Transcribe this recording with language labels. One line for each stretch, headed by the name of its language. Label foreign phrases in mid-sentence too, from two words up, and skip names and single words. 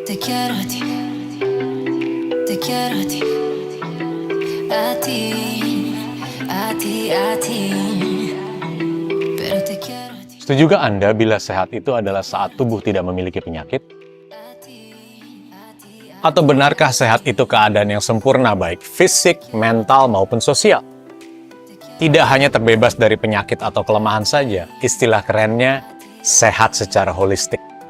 Spanish: quiero a ti, te quiero a ti, a ti, a ti, a ti, pero te quiero a ti.
Indonesian: Setujukah Anda bila sehat itu adalah saat tubuh tidak memiliki penyakit? Atau benarkah sehat itu keadaan yang sempurna baik fisik, mental, maupun sosial? Tidak hanya terbebas dari penyakit atau kelemahan saja, istilah kerennya sehat secara holistik.